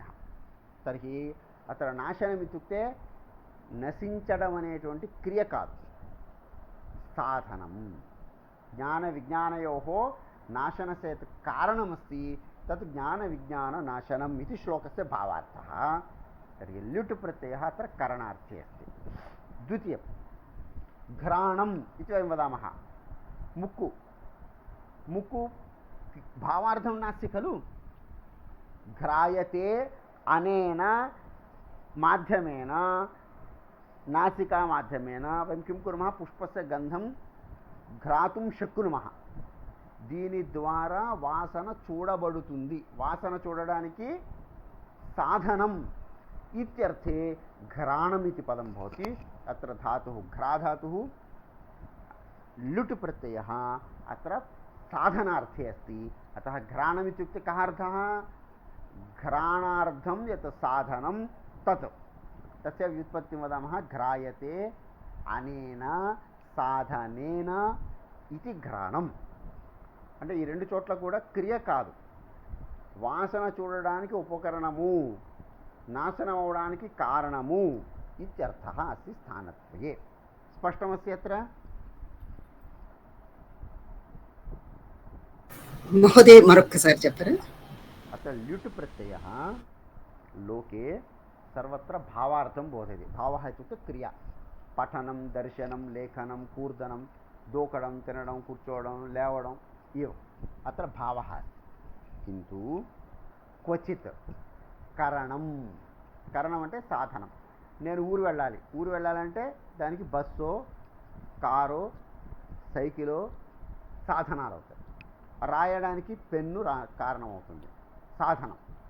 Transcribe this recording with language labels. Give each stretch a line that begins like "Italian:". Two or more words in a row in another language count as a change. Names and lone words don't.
Sanskrit: తర్హి అత్ర నాశనం ఇత్యుక్తే
Telugu: నశించడం అనేటువంటి క్రియ కాదు, సాధనం.
Sanskrit: జ్ఞాన విజ్ఞానయోః నాశనస్య యత్ కారణమస్తి తత్ జ్ఞాన విజ్ఞాన నాశనం ఇది శ్లోకస్య భావార్థः. तर्हि ल्युट् प्रत्ययः अत्र करणार्थे अस्ति. द्वितीयं घ्राणम् इति वयं वदामः. मुक्कु मुक्कु भावार्थं नास्ति खलु. घ्रायते अनेन माध्यमेन, नासिका माध्यमेन वयं किं कुर्मः, पुष्पस्य गन्धं घ्रातुं शक्नुमः.
Telugu: దీని ద్వారా వాసన చూడబడుతుంది. వాసన చూడడానికి సాధనం
Sanskrit: इत्यर्थे घ्राणमिति पदं भवति. अत्र धातुः घ्राधातुः लुट् प्रत्ययः अत्र साधनार्थे अस्ति. अतः घ्राणमित्युक्ते कः अर्थः, घ्राणार्थं यत् साधनं तत्, तस्य व्युत्पत्तिं वदामः. घ्रायते अनेन साधनेन इति घ्राणं.
Telugu: అంటే ఈ రెండు చోట్ల కూడా క్రియ కాదు, వాసన చూడడానికి ఉపకరణము, నాశనం అవడానికి కారణము
Sanskrit: ఇత్యర్థः అస్తి స్థానత్రయే. స్పష్టమస్తి అత్ర?
Telugu: మహోదయ మరొక్కసారి చెప్పరా?
Sanskrit: అత్ర ల్యుట్ ప్రత్యయः లోకే సర్వత్ర భావార్థం బోధయతి. భావः ఇత్యుక్తే క్రియ. పఠనం, దర్శనం, లేఖనం, కూర్దనం,
Telugu: దూకడం, తినడం, కూర్చోవడం, లేవడం,
Sanskrit: ఇవ అత్ర భావः अस्ति. किन्तु క్వచిత్ కరణం.
Telugu: కరణం అంటే సాధనం. నేను ఊరు వెళ్ళాలి. ఊరు వెళ్ళాలంటే దానికి బస్సో, కారో, సైకిలో సాధనాలు అవుతాయి. రాయడానికి పెన్ను కారణం అవుతుంది, సాధనం.